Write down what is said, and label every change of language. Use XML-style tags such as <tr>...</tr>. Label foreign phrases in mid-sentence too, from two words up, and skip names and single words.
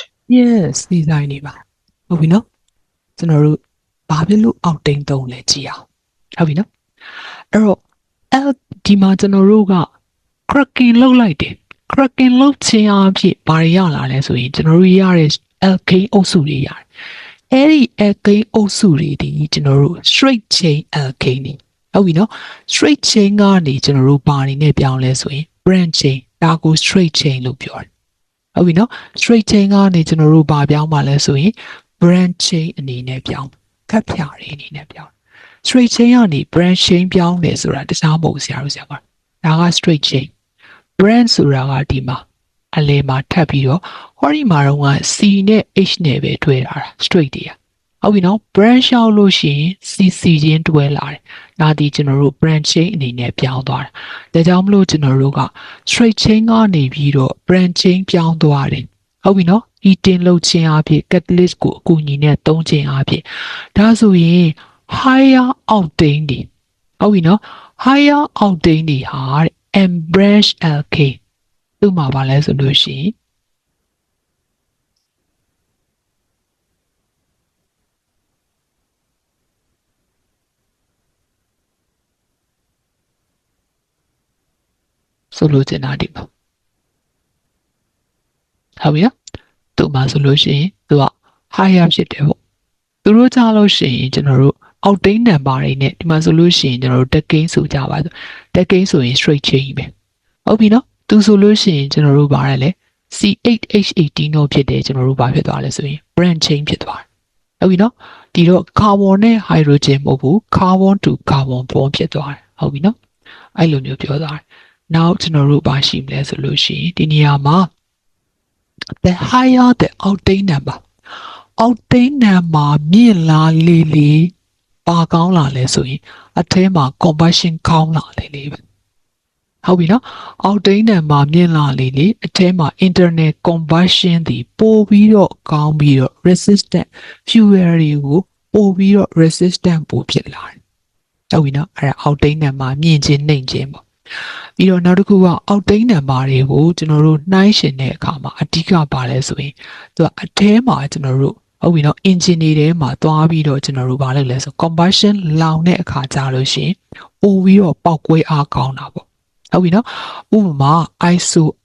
<my>yes ဒီဇိုင်းနေပါဟုတ်ပြီနော်ကျွန်တော်တို့ဘာဖြစ်လို့ octane သုံးလဲကြည့်အောင်ဟုတ်ပြီနော်အဲ့တော့ L ဒီမှာကျွန်တော်တို့က cracking လုပ်လိုက်တယ် cracking လုပ်ခြင်းအဖြစ်ဘာတွေရလာလဲဆိုရင်ကျွန်တော်တို့ရတဲ့ alkane အုပ်စုတွေရတယ်အဲ့ဒီ alkane အုပ်စုတွေ ဒီကျွန်တော်တို့</my> <en>straight chain alkane</en> <my>တွေဟုတ်ပြီနော်</my> <en>straight chain</en> <my>ကနေကျွန်တော်တို့ဘာတွေနဲ့ပြောင်းလဲဆိုရင်</my> <en>branch chain</en> <my>ဒါကို</my> <en>straight chain</en> <my>လို့ပြောတယ်ဟုတ်ပြီနော်</my> <en>straight chain</en> <my>ကနေကျွန်တော်တို့ဘာပြောင်းပါလဲဆိုရင်</my> <en>branch chain</en> <my>အနေနဲ့ပြောင်းခပ်ဖြာတွေအနေနဲ့ပြောင်း</my> <en>straight chain</en> <my>ကနေ</my> <en>branch chain</en> <my>ပြောင်းတယ်ဆိုတာတခြားမဟုတ်ဆရာတို့ဆရာမဒါက</my> <en>straight chain branch</en> <my>ဆိုတာက ဒီမှာအလဲမှာထပ်ပြီးတော့ဟောဒီမှာတော့က C နဲ့ H နဲ့ပဲတွဲထားတာ straight တွေကဟုတ်ပြီနော် branch ရောက် လို့ရှိရင် CC ချင်းတွဲလာတယ်ဒါဒီကျွန်တော်တို့</my> <en>branch chain</en> <my>အနေနဲ့ပြောင်းသွားတာဒါကြောင့်မလို့ကျွန်တော်တို့က</my> <en>straight chain</en> <my>ကနေပြီးတော့</my> <en>branch chain</en> <my>ပြောင်းသွားတယ်ဟုတ်ပြီနော် heating လုပ်ခြင်းအဖြစ် catalyst ကိုအကူအညီနဲ့သုံးခြင်းအဖြစ်ဒါဆိုရင်</my> <en>higher octane</en> <my>တွေဟုတ်ပြီနော်</my> <en>higher octane</en> <my>တွေဟာ</my> <en>M branch alkane</en> <my>သူ့မှာပါလဲဆိုလို့ရှိရင် ဆိုလို့ချင်တာဒီမှာဟုတ်ပြီနော်သူ့မှာဆိုလို့ရှိရင်သူက higher ဖြစ်တယ်ပေါ့သူတို့ကြားလို့ရှိရင်ကျွန်တော်တို့</my> <en>octane number</en> <my>တွေနဲ့ဒီမှာဆိုလို့ရှိရင်ကျွန်တော်တို့ decane ဆိုကြပါစို့ decane ဆိုရင်</my> <en>straight chain</en> <my>ပဲဟုတ်ပြီနော်သူဆိုလို့ရှိရင်ကျွန်တော်တို့ဗါတယ်လေ C8H18 တော့ ဖြစ်တယ်ကျွန်တော်တို့ဗာဖြစ်သွားလဲဆိုရင်</my> <en>branch chain</en> <my>ဖြစ်သွားတယ်ဟုတ်ပြီနော်ဒီတော့ carbon နဲ့ hydrogen မဟုတ်ဘူး</my> <en>carbon to carbon bond</en> <my>ဖြစ်သွားတယ်ဟုတ်ပြီနော်အဲ့လိုမျိုးပြောသွားတယ်နောက်ကျွန်တော်တို့ဗာရှိမလဲဆိုလို့ ရှိရင်ဒီနေရာမှာ</my> <en>the higher the octane number octane number</en> <my>မြင့်လာလေပါကောင်းလာလဲဆိုရင်အထဲမှာ combustion ကောင်းလာလေပဲဟုတ်ပြီနော်</my> <en>octane number</en> <my>မြင့်လာလေအထဲမှာ</my> <en>internal combustion</en> <my>တွေပို့ပြီးတော့ကောင်းပြီးတော့</my> <en>resistant fuel</en> <my>တွေကိုပို့ပြီးတော့ resistant ပို့ဖြစ်လာတယ်ဟုတ်ပြီနော်အဲ့ဒါ</my> <en>octane number</en> <my>မြင့်ခြင်းနှိမ့်ခြင်းပေါ့ပြီးတော့နောက်တစ်ခုက</my> <en>octane number</en> <my>တွေကိုကျွန်တော်တို့နှိုင်းယှဉ်တဲ့အခါမှာအဓိကပါလဲဆိုရင်သူကအထဲမှာကျွန်တော်တို့ဟုတ်ပြီနော် engine တွေထဲမှာသွားပြီးတော့ကျွန်တော်တို့ဘာလုပ်လဲဆို combustion လောင်တဲ့အခါကြာလို့ရှိရင်ပို့ပြီးတော့ပောက်ကွဲအားကောင်းတာပေါ့ဟုတ်ပြီနော်ဥပမာ iso</my>